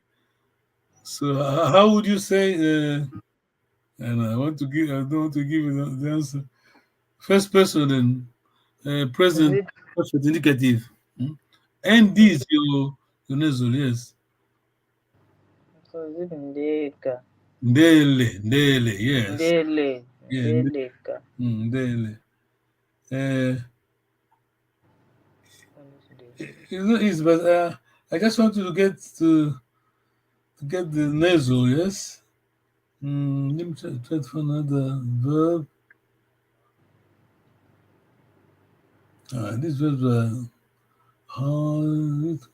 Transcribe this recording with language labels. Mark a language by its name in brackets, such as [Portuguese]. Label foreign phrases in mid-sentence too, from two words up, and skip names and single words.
[English] So how would you say? And I don't want to give you the answer. First person then Is present it? perfect indicative. Hmm? ND Is is it? your nasal. Yes. So is it Ndeka? [Kongo] Ndele. Ndele. Yes. Ndele. [English] Yeah. [Kongo] Ndeleka. Ndele. Uh, [English] What is this? it's not easy, but I just want you to get the nasal. Yes. Let me try to find another verb. These verbs are hard.